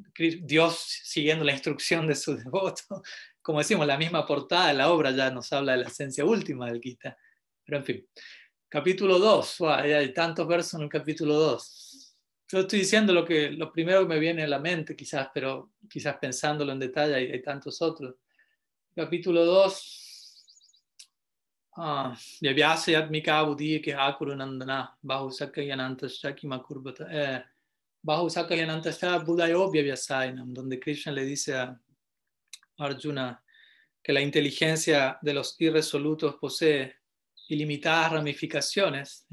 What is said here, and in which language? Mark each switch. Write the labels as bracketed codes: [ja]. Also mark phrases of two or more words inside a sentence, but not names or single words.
[es] Dios siguiendo la instrucción de su devoto, como decimos, la misma portada de la obra ya nos habla de la esencia última del Gita. Pero en fin, capítulo 2, wow, hay tantos versos en el capítulo 2. Yo estoy diciendo lo primero que me viene a la mente, quizás, pero quizás pensándolo en detalle hay tantos otros. Capítulo 2. [sa] Vyabhyasa yatmika buddhi ke hakurunandana bahusaka yanantasya makurbata bahusaka yanantasya buddhayo vyabhyasainam, [es] donde Krishna le dice a Arjuna que la inteligencia de los irresolutos posee ilimitadas ramificaciones, ¿no?